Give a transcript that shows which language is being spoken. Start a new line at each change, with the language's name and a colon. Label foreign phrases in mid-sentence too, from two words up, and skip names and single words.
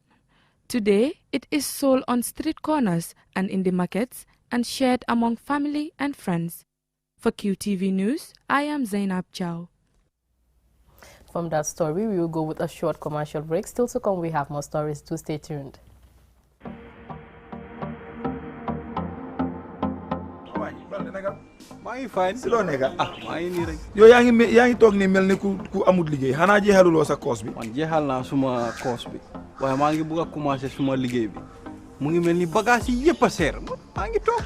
English: Today, it is sold on street corners and in the markets and shared among family and friends. For QTV News, I am Zainab Chow. From that story, we will go with a short commercial break. Still to come, we have more stories. Do stay tuned.
Wolof: maa ngi fine si loo nekk maa ngi nii rek yow yaa ngi toog ni mel ni ku amut liggéey xanaa jeexaluloo sa course bi man jeexal naa suma course bi waaye maa ngi bëgg a commencer suma liggéey bi mu ngi mel ni bagage yi yëpp a seer maa ngi toog